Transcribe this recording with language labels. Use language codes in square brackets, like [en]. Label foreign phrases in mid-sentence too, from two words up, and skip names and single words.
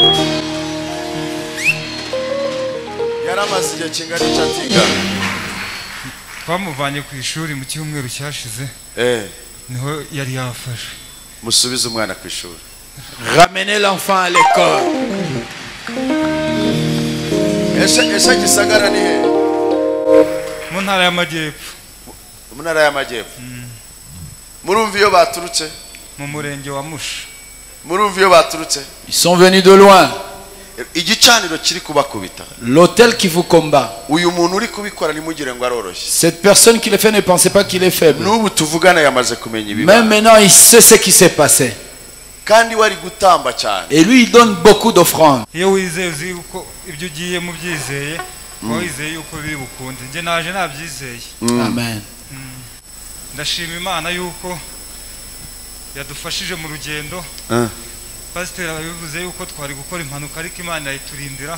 [rw] twamuvanye ku ishuri mu cyumweru cyashize niho yari yafashe musubize umwana ku ishuri. [fr] Ramenez l'enfant à l'école. [rw] Ese Gisagara ni he? mu ntara y'amajyepfo. Mu ntara y'amajyepfo. Murumva iyo baturutse? Mu murenge wa Musha. Murumva iyo baturutse? [fr] Ils sont venus de loin. [rw] Igicaniro kiri kubakubita. [fr] L'autel qui vous combat. [rw] Uyu muntu uri kubikora nimugire ngo aroroshye. [fr] Cette personne qui le fait ne pensez pas qu'il est faible. [rw] N'ubu tuvugana yamaze kumenya ibiba. [fr] Même maintenant il sait ce qui s'est passé. [rw] Kandi wari gutamba cyane. [fr] Et lui il donne beaucoup d'offrandes. [rw] Iyo wizeye uzi uko ibyo ugiye mu byizeye, wizeye uko biri bukunde. Nje naje nabyizeye. Amen. Ndashima Imana yuko yadufashije mu rugendo. Pastor abivuze yuko twari gukora impanuka ariko Imana yayiturindira.